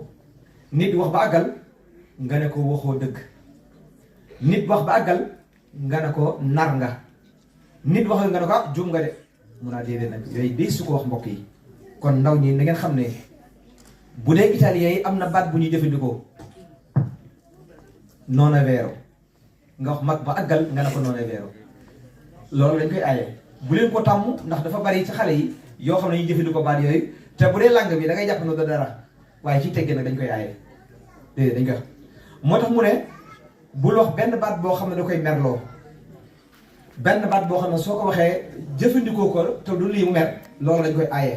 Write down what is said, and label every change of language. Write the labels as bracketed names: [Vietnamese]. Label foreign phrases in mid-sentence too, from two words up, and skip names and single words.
[Wolof] nit wax ba àggal nga ne ko waxoo dëgg nit wax ba àggal nga ne ko nar nga nit wax nga ne ko ah juum nga de mun a déedéet nag yooyu day su ko wax mbokk yi. kon ndaw ñi na ngeen xam ne bu dee italien yi am na baat bu ñuy jëfandikoo [Italian] non è vero [Wolof] nga wax mag ba àggal nga ne ko [Italian] non è vero [Wolof] loolu lañ koy aaye bu leen ko tàmm ndax dafa bari ci xale yi yoo xam ne ñuy jëfandikoo baat yooyu te bu dee langue bi da ngay jàpp ne dara waaye ci teggee nag dañ koy aaye déedéet dañ koy wax. moo tax mu ne bul wax benn baat boo xam ne da koy merloo benn baat boo xam ne soo ko waxee jëfandikoo ko te du lii mu mer loolu lañ koy aaye.